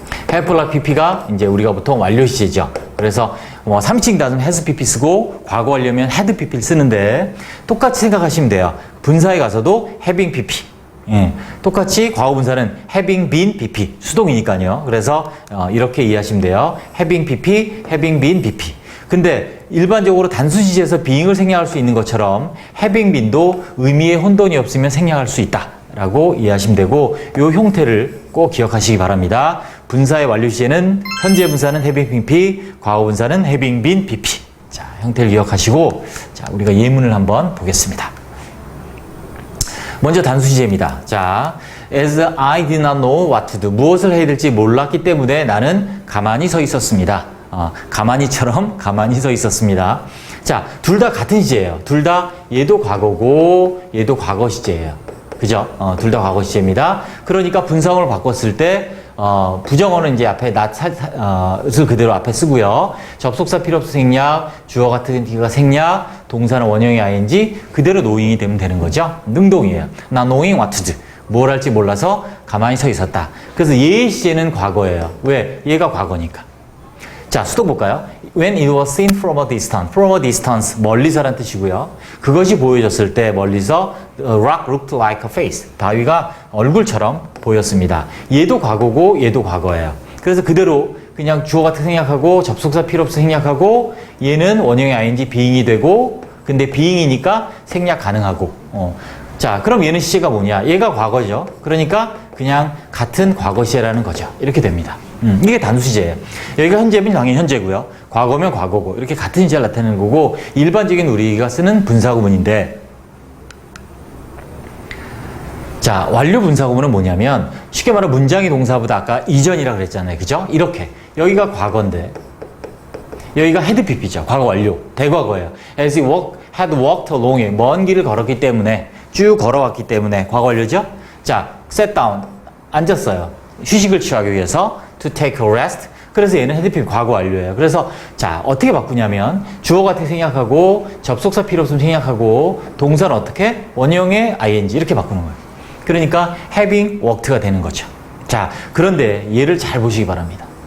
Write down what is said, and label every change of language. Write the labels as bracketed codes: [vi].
[ko] have like pp가 이제 우리가 보통 완료 시제죠. 그래서 3인칭 단수는 has pp 쓰고 과거 완료면 had pp를 쓰는데 똑같이 생각하시면 돼요. 분사에 가서도 having pp. 예, 똑같이 과거 분사는 having been pp. 수동이니까요. 그래서 이렇게 이해하시면 돼요. [en] having pp, having been pp. [ko] 근데 일반적으로 단수 시제에서 being을 생략할 수 있는 것처럼 having been도 의미의 혼돈이 없으면 생략할 수 있다라고 이해하시면 되고, 이 형태를 꼭 기억하시기 바랍니다. 분사의 완료 시제는 현재 분사는 having pp, 과거 분사는 having been pp. 자, 형태를 기억하시고, 자, 우리가 예문을 한번 보겠습니다. 먼저 단수 시제입니다. [en] 자, as I did not know what to do. [ko] 무엇을 해야 될지 몰랐기 때문에 나는 가만히 서 있었습니다. 가만히처럼 가만히 서 있었습니다. 자, 둘 다 같은 시제예요. 둘 다 얘도 과거고 얘도 과거 시제예요. 그죠? 둘 다 과거 시제입니다. 그러니까 분사형을 바꿨을 때 부정어는 이제 앞에 not을 그대로 앞에 쓰고요. 접속사 필요 없어 생략, 주어 같은 기가 생략, 동사는 원형의 ing 그대로 knowing이 되면 되는 거죠. 능동이에요. [en] not knowing what to do. [ko] 뭘 할지 몰라서 가만히 서 있었다. 그래서 얘의 시제는 과거예요. 왜? 얘가 과거니까. 자, 수동 볼까요? [en] When it was seen from a distance. From a distance, [ko] 멀리서란 뜻이고요. 그것이 보여졌을 때 멀리서 [en] rock looked like a face. [ko] 바위가 얼굴처럼 보였습니다. 얘도 과거고 얘도 과거예요. 그래서 그대로 그냥 주어 같은 생략하고 접속사 필요 없어 생략하고 얘는 원형의 ing being이 되고, 근데 being이니까 생략 가능하고. 자, 그럼 얘는 시제가 뭐냐? 얘가 과거죠. 그러니까 그냥 같은 과거 시제라는 거죠. 이렇게 됩니다. 이게 단수 시제예요. 여기가 현재면 당연히 현재고요. 과거면 과거고. 이렇게 같은 시제를 나타내는 거고, 일반적인 우리가 쓰는 분사구문인데, 자, 완료 분사구문은 뭐냐면 쉽게 말하면 문장의 동사보다 아까 이전이라 그랬잖아요. 그죠? 이렇게. 여기가 과거인데 여기가 had pp죠. 과거 완료. 대과거예요. [en] As he had walked along. [ko] 먼 길을 걸었기 때문에, 쭉 걸어왔기 때문에 과거 완료죠? 자, sat down. 앉았어요. 휴식을 취하기 위해서 [en] to take a rest. [ko] 그래서 얘는 had pp 과거 완료예요. 그래서 자, 어떻게 바꾸냐면 주어 같은 생략하고 접속사 필요 없으면 생략하고 동사는 어떻게? 원형의 ing 이렇게 바꾸는 거예요. 그러니까 having worked가 되는 거죠. 자, 그런데 얘를 잘 보시기 바랍니다.